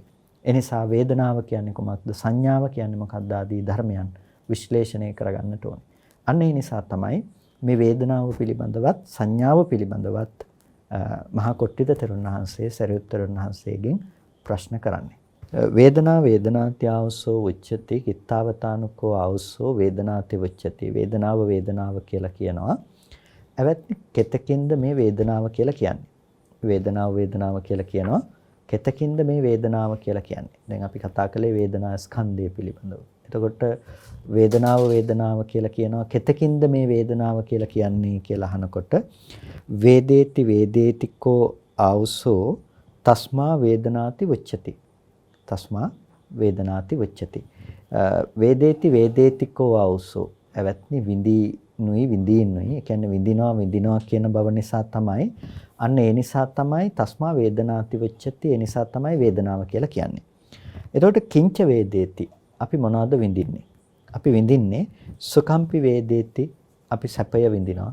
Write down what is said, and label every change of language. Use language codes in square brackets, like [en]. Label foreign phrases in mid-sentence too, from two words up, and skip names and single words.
[si] එනිසා වේදනාව කියන්නේ කොහොමද? සංඥාව කියන්නේ මොකක්ද? ආදී ධර්මයන් විශ්ලේෂණය කරගන්නට ඕනේ. අන්න ඒ නිසා තමයි මේ වේදනාව පිළිබඳවත් සංඥාව පිළිබඳවත් මහා කොට්ටිත තෙරුන් වහන්සේ සරියුත් තෙරුන් වහන්සේගෙන් ප්‍රශ්න කරන්නේ. [pi] වේදනාති ආවසෝ උච්චති කිත්තාවතානුකෝ ආවසෝ වේදනාති උච්චති. [si] වේදනාව කියලා කියනවා. ඇවැත්නි කෙතකින්ද මේ වේදනාව කියලා කියන්නේ? වේදනාව කියලා කියනවා. කෙතකින්ද මේ වේදනාව කියලා කියන්නේ? දැන් අපි කතා කළේ වේදනා ස්කන්ධය පිළිබඳව. එතකොට වේදනාව කියලා කියනවා. කෙතකින්ද මේ වේදනාව කියලා කියන්නේ කියලා අහනකොට [pi] වේදේතිකෝ ආවසෝ තස්මා වේදනාති උච්චති. තස්මා වේදනාති උච්චති. වේදේතිකෝ ආවසෝ [si] ඇවැත්නි විඳිනුයි. ඒ කියන්නේ විඳිනවා කියන බව නිසා තමයි, අන්න ඒ නිසා තමයි [pi] තස්මා වේදනාති උච්චති. [si] ඒ නිසා තමයි වේදනාව කියලා කියන්නේ. එතකොට [pi] කිංච වේදේති, [si] අපි මොනවද විඳින්නේ? අපි විඳින්නේ [pi] සුඛම්පි වේදේති, [si] අපි සැපය විඳිනවා.